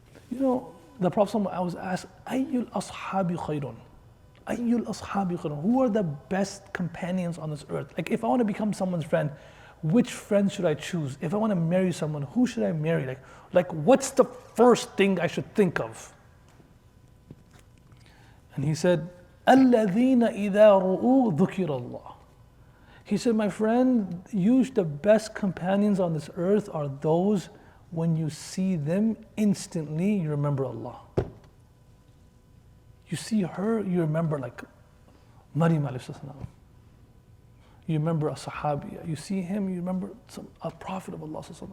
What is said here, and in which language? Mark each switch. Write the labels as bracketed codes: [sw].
[en] The Prophet, I was asked, [ar] Ayyul ashabi khayrun? Ayyul ashabi khayrun? [en] Who are the best companions on this earth? Like if I want to become someone's friend, which friend should I choose? If I want to marry someone, who should I marry? Like what's the first thing I should think of? [ar] And he said, الَّذِينَ إِذَا رُؤُوا ذُكِرَ اللَّهِ. [en] He said, my friend, the best companions on this earth are those when you see them, instantly you remember Allah. You see her, you remember like Maryam alayhi salam. You remember a Sahabiya. You see him, you remember a Prophet of Allah.